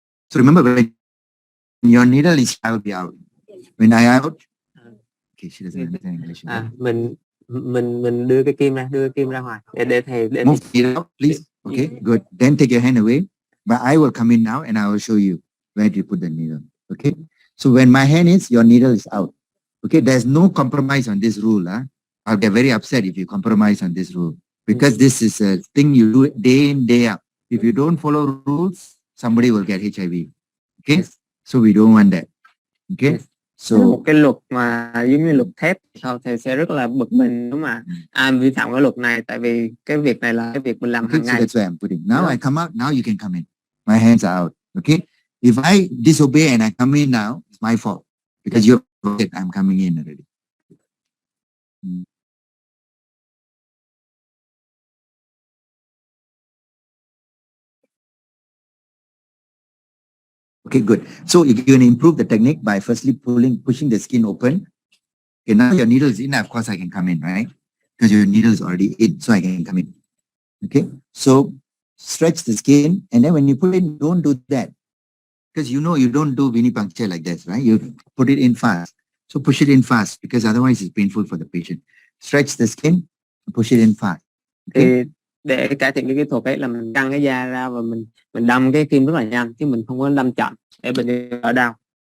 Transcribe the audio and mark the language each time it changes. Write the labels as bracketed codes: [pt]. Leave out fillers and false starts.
[en] So remember, when your needle is, I will be out. When I out, okay, she doesn't understand English. [vi] Mình đưa cái kim ra ngoài để thầy [en] move it out, please. Okay, good. Then take your hand away. But I will come in now and I will show you where to put the needle. Okay. So when my hand is, your needle is out. Okay. There's no compromise on this rule. I'll get very upset if you compromise on this rule, because this is a thing you do day in, day out. If you don't follow rules, somebody will get HIV. Okay. So we don't want that. Okay. So [vi] một cái luật mà giống như luật thép thì sẽ rất là bực mình nếu mà ai vi phạm cái luật này, tại vì cái việc này là cái việc mình làm hàng ngày. [en] So that's why I'm putting. Now I come out. Now you can come in. My hands are out. Okay. If I disobey and I come in now, it's my fault, because you said I'm coming in already. Okay, good. So you're going to improve the technique by firstly pushing the skin open. Okay, now your needle is in. Of course, I can come in, right? Because your needle is already in, so I can come in. Okay, so stretch the skin, and then when you put it in, don't do that, because you know you don't do venipuncture like this, right? You put it in fast. So push it in fast, because otherwise it's painful for the patient. Stretch the skin, push it in fast. Okay. [vi] Thì để cải thiện cái kỹ thuật ấy là mình căng cái da ra và mình đâm cái kim rất là nhanh, chứ mình không có đâm chậm để bệnh nhân đỡ đau.